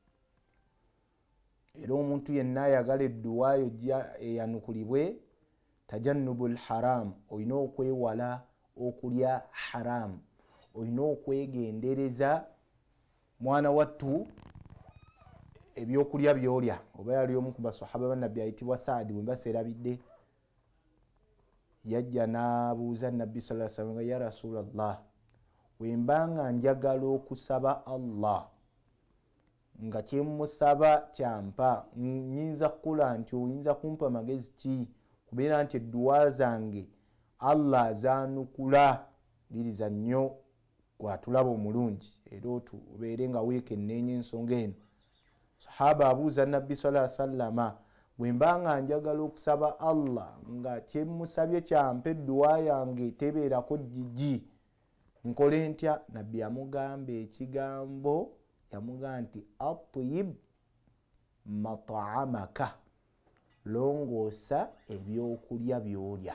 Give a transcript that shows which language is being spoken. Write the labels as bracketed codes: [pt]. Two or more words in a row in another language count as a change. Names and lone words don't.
[lg] Era omuntu yenna ayagala edduwa yo eyanukulibwe [ar] تجنب الحرام, [lg] olina okwewala okulya haramu, olina okwegendereza mwana wattu ebyokulya byolya. Oba yali omu ku basahaba bannabbi ayitibwa Saadi, bwe mbaseerabidde, yajja n'abuuza Nabbi [ar] صلى الله عليه وسلم, يا رسول الله, [lg] wemba nga njagala okusaba Allah nga kyemusaba kyampa, nyinza kukola nti oyinza kumpa magezi ki? Kubeera nti edduwa zange Allah azanukula. Liriza nnyo gwatulaba omulungi era otubeere nga weekenneenye ensonga eno. Sahaba abuuza Nabbi [ar] صلى الله عليه وسلم, [lg] bwemba nga njagala okusaba Allah nga kyemusabye kyampa edduwa yange tebeerako jjiji, nkole ntya? Nabbi yamugamba ekigambo, yamugamba nti [ar] أطب مطعمك, [lg] longoosa ebyokulya byolya.